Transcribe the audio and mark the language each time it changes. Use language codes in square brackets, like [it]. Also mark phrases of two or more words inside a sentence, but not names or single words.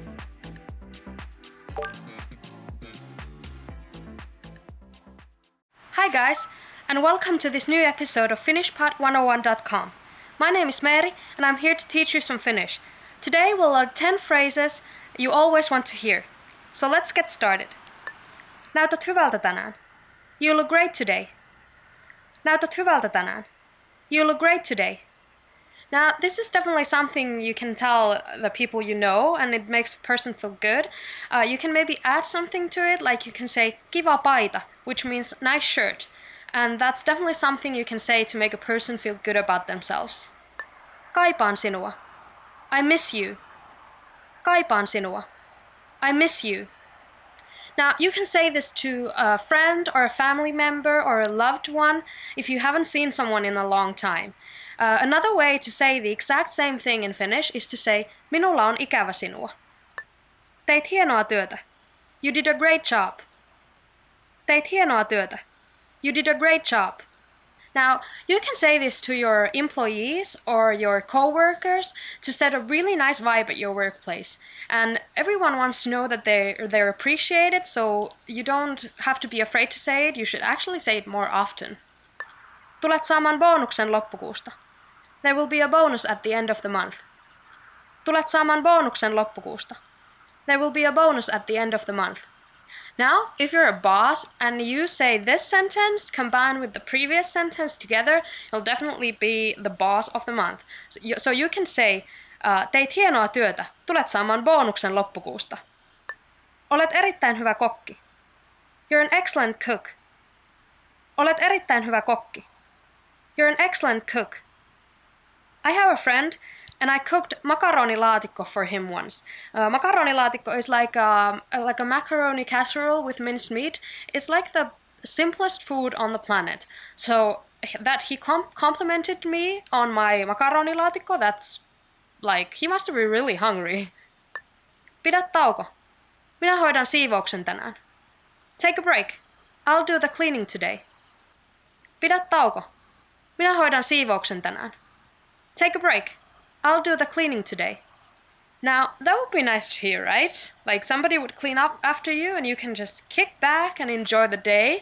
[en] Hi guys, and welcome to this new episode of FinishPod101.com. My name is Mary, and I'm here to teach you some Finnish. Today we'll learn 10 phrases you always want to hear. So let's get started. [fi] Näytät hyvältä tänään. [en] You look great today. [fi] Näytät hyvältä tänään. [en] You look great today. Now, this is definitely something you can tell the people you know, and it makes a person feel good. You can maybe add something to it, like you can say [fi] kiva paita, [en] which means nice shirt. And that's definitely something you can say to make a person feel good about themselves. [fi] Kaipaan sinua. [en] I miss you. [fi] Kaipaan sinua. [en] I miss you. Now, you can say this to a friend or a family member or a loved one if you haven't seen someone in a long time. Another way to say the exact same thing in Finnish is to say, [fi] minulla on ikävä sinua. Teit hienoa työtä. [en] You did a great job. [fi] Teit hienoa työtä. [en] You did a great job. Now, you can say this to your employees or your co-workers to set a really nice vibe at your workplace. And everyone wants to know that they're appreciated, so you don't have to be afraid to say it. You should actually say it more often. [fi] Tulet saamaan bonuksen loppukuusta. [en] There will be a bonus at the end of the month. [fi] Tulet saamaan bonuksen loppukuusta. [en] There will be a bonus at the end of the month. Now, if you're a boss and you say this sentence combined with the previous sentence together, you'll definitely be the boss of the month. So you can say, [fi] teit hienoa työtä, tulet saamaan bonuksen loppukuusta. Olet erittäin hyvä kokki. [en] You're an excellent cook. [fi] Olet erittäin hyvä kokki. [en] You're an excellent cook. I have a friend, and I cooked makaronilaatikko for him once. Makaronilaatikko is like a macaroni casserole with minced meat. It's like the simplest food on the planet. So that he complimented me on my makaronilaatikko, that's like, he must be really hungry. [fi] Pidä tauko. Minä hoidan siivouksen tänään. [en] Take a break. I'll do the cleaning today. [fi] Pidä tauko. Minä hoidan siivouksen tänään. [en] Take a break. I'll do the cleaning today. Now, that would be nice to hear, right? Like somebody would clean up after you and you can just kick back and enjoy the day.